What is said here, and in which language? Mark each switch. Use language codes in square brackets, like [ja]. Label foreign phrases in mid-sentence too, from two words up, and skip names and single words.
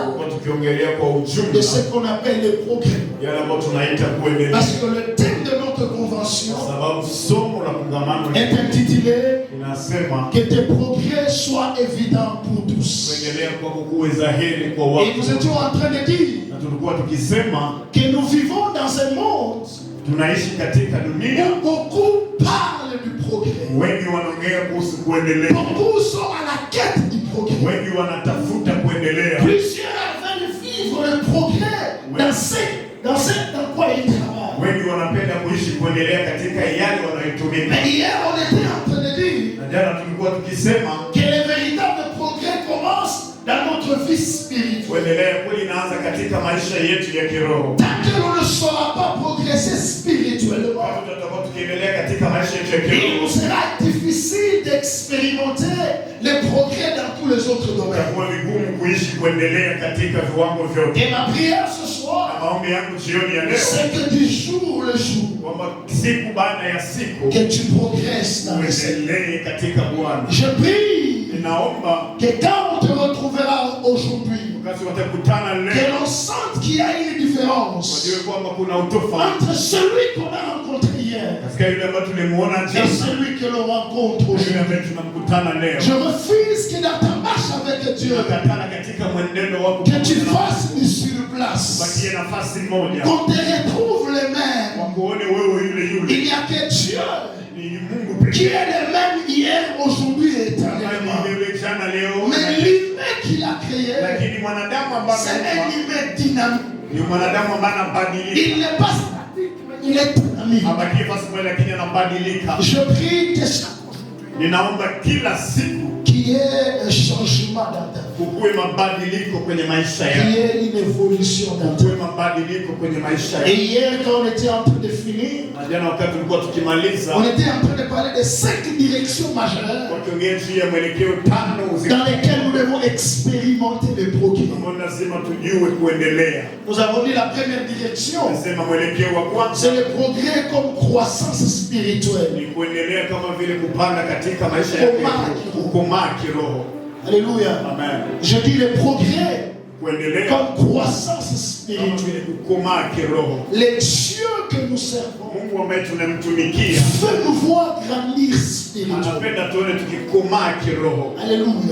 [sw] Tulikuwa tukiongelea kwa [fr] de [sw] ujumla [fr] ce qu'on appelle les progrès. [sw] yale ambayo tunaita kuendelea, [fr] Parce que le thème de notre convention [sw] sababu somo la kongamano [fr] est intitulé [sw] linasema [fr] que tes progrès soient évidents pour tous. [sw] kuendelea kwako kuwe dhahiri kwa [fr] Et [sw] watu. [fr] nous étions en train de dire [sw] Na tulikuwa tukisema [fr] que nous vivons dans un monde [sw] tunaishi katika dunia, [fr] où beaucoup parlent du progrès. [sw] wengi wanaongea kuhusu kuendelea, [fr] Beaucoup sont à la quête du progrès. [sw] wengi wanatafuta kuendelea, [fr] Plusieurs veulent vivre le progrès dans quoi ils travaillent. [sw] wengi wanapenda kuishi kuendelea katika yale wanayotumika. [fr] Mais hier, on était en train de dire [sw] Na jana tulikuwa tukisema [fr] que les véritables progrès commencent dans notre vie spirituelle. [sw] kuendelea kweli inaanza katika maisha yetu ya kiroho. [fr] Tant que l'on ne saura pas progresser spirituellement, [sw] Kama tutakuwa tukiendelea katika maisha yetu ya [fr] il [sw] kiroho, [fr] nous sera difficile d'expérimenter les progrès dans tous les [sw] itakuwa vigumu kuishi kuendelea katika viwango vyote. [fr] Et ma prière ce soir, [sw] Na maombi yangu jioni ya leo, [fr] c'est que du jour le jour, [sw] kwamba siku baada ya siku [fr] que tu progresses dans le Seigneur. [sw] uendelee katika Bwana. [fr] Je prie [sw] Ninaomba [fr] que quand on te retrouvera aujourd'hui, [sw] wakati watakutana [fr] que [sw] leo, [fr] l'on sente qu'il y a une différence [sw] wajue kwamba kuna utofauti [fr] entre celui qu'on a rencontré hier [sw] katika yule ambaye tulimuona [fr] et [sw] jana [fr] celui que l'on rencontre [sw] na yule [fr] aujourd'hui. [sw] ambaye tunamkutana leo. [fr] Je refuse que dans ta marche avec Dieu, [sw] Tunakatana katika mwenendo wako [fr] que tu fasses du sur place, [sw] bakie nafasi moja, [fr] qu'on te retrouve les mêmes. [sw] wakuone wewe yule [fr] Il [sw] yule. [fr] n'y a que Dieu [sw] Ni Mungu [fr] qui [sw] pekee [fr] est le même hier, aujourd'hui et [sw] ambaye [fr] éternellement. [sw] ni wewe jana, leo. [fr] Mais l'humain qu'il a créé, [sw] Lakini mwanadamu ambaye [fr] c'est un humain dynamique. [sw] ni mwanadamu ambaye anabadilika, [fr] Il n'est pas statique, mais il est dynamique. [sw] abakie nafasi moja lakini anabadilika. [fr] Je prie que chaque [sw] Ninaomba kila siku [fr] qu'il y ait un changement dans ta vie, [sw] kukuwe mabadiliko kwenye maisha [fr] qu'il [sw] yako, [fr] y ait une évolution dans ta [sw] kukuwe [fr] vie. [sw] mabadiliko kwenye maisha [fr] Et [sw] yako. [fr] hier, quand on était en train de finir, [sw] Na jana wakati tulikuwa tukimaliza, [fr] on était en train de parler de 5 directions majeures [sw] wakiongea juu ya mwelekeo tano [fr] dans lesquelles nous devons expérimenter le progrès. [sw] ambao lazima tujue kuendelea. [fr] Nous avons dit la première direction, [sw] Nasema mwelekeo wa kwanza [fr] c'est le progrès comme croissance spirituelle. [sw] ni kuendelea kama vile kupanda katika maisha yako, kukomaa kiroho. [fr] Alléluia. [sw] Amen. [fr] Je dis le progrès [sw] Kuendelea [fr] comme croissance [sw] kama [fr] spirituelle. [sw] vile kukomaa kiroho. [fr] Les dieux que nous servons [sw] Mungu ambaye tunamtumikia [fr] veut nous voir grandir spirituellement. [sw] anapenda tuone tukikomaa kiroho. [fr] Alléluia.